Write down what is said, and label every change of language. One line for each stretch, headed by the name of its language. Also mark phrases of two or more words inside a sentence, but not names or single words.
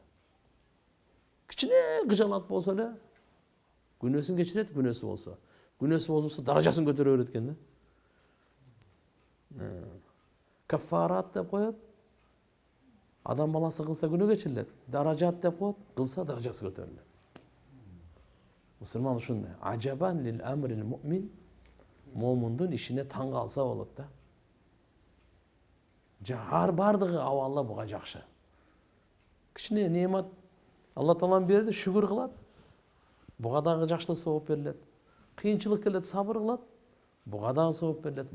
Kyrgyz: Кичине кыжалат болсо эле күнөөсүн кечирет, күнөөсү болсо. Күнөөсү болбосо даражасын көтөрө берет экен да. Кафарат деп коет. Адам баласы кылса күнөө кечирилет. Даражат деп коет, кылса даражасы көтөрүлөт. Мусулман ушундай.
Arabic: عجبا لأمر المؤمن.
Kyrgyz: Момундун ишине таң калса болот да. Жар бардыгы абалы буга жакшы. Кичине неемат Алла Таалам берди, шүгүр кылат. Буга дагы жакшылык сабап берилет. Кыйынчылык келет, сабыр кылат. Буга дагы сабап берилет.